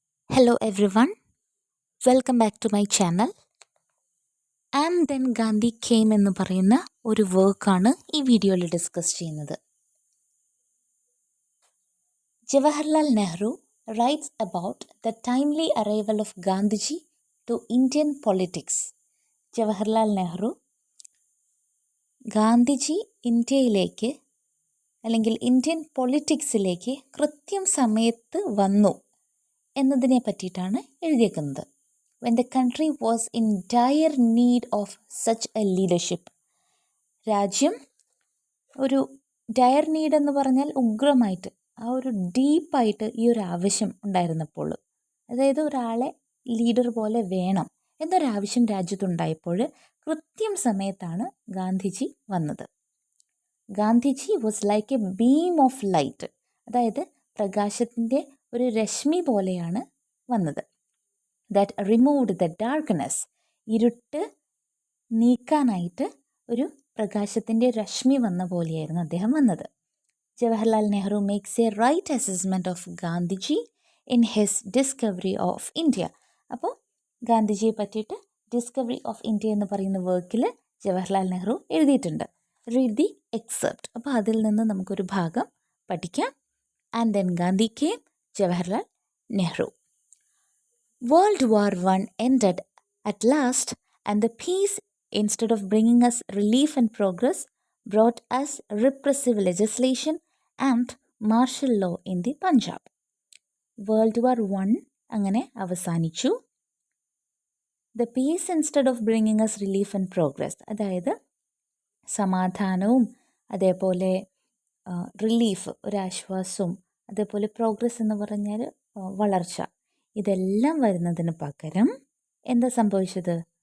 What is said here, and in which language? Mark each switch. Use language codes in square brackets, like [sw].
[en] Hello everyone, welcome back to my channel. And then Gandhi came [ml] എന്ന് പറയുന്ന ഒരു വർക്കാണ് ഈ വീഡിയോയിൽ ഡിസ്കസ് ചെയ്യുന്നത്. [en] Jawaharlal Nehru writes about the timely arrival of Gandhiji to Indian politics. [ml] Jawaharlal Nehru Gandhiji ഇന്ത്യയിലേക്ക് അല്ലെങ്കിൽ ഇന്ത്യൻ പൊളിറ്റിക്സിലേക്ക് കൃത്യം സമയത്ത് വന്നു എന്നതിനെ പറ്റിയിട്ടാണ് എഴുതിയേക്കുന്നത്. [en] When the country was in dire need of such a leadership. [ml] രാജ്യം ഒരു ഡയർ നീഡ് എന്ന് പറഞ്ഞാൽ ഉഗ്രമായിട്ട് ആ ഒരു ഡീപ്പായിട്ട് ഈ ഒരു ആവശ്യം ഉണ്ടായിരുന്നപ്പോൾ, അതായത് ഒരാളെ ലീഡർ പോലെ വേണം എന്നൊരാവശ്യം രാജ്യത്തുണ്ടായപ്പോൾ കൃത്യം സമയത്താണ് ഗാന്ധിജി വന്നത്. [en] Gandhiji was like a beam of light, [ml] അതായത് പ്രകാശത്തിൻ്റെ ഒരു രശ്മി പോലെയാണ് വന്നത്. [en] that removed the darkness, [ml] ഇരുട്ട് നീക്കാനായിട്ട് ഒരു പ്രകാശത്തിൻ്റെ രശ്മി വന്ന പോലെയായിരുന്നു അദ്ദേഹം വന്നത്. [en] Jawaharlal Nehru makes a right assessment of Gandhiji in his discovery of India. [ml] അപ്പോൾ ഗാന്ധിജിയെ പറ്റിയിട്ട് ഡിസ്കവറി ഓഫ് ഇന്ത്യ എന്ന് പറയുന്ന വർക്കിൽ ജവഹർലാൽ നെഹ്റു എഴുതിയിട്ടുണ്ട്. [en] Read the excerpt. [ml] അപ്പോൾ അതിൽ നിന്ന് നമുക്കൊരു ഭാഗം പഠിക്കാം. [en] And then Gandhi came, Jawaharlal Nehru. World War I ended at last, and the peace, instead of bringing us relief and progress, brought us repressive legislation and martial law in the Punjab. [ml] World War I അങ്ങനെ അവസാനിച്ചു. [en] The peace, instead of bringing us relief and progress, [ml] അതായത് സമാധാനവും അതേപോലെ relief ഒരാശ്വാസവും അതേപോലെ progress എന്ന് പറഞ്ഞാൽ വളർച്ച, ഇതെല്ലാം വരുന്നതിന് പകരം എന്താ സംഭവിച്ചത്?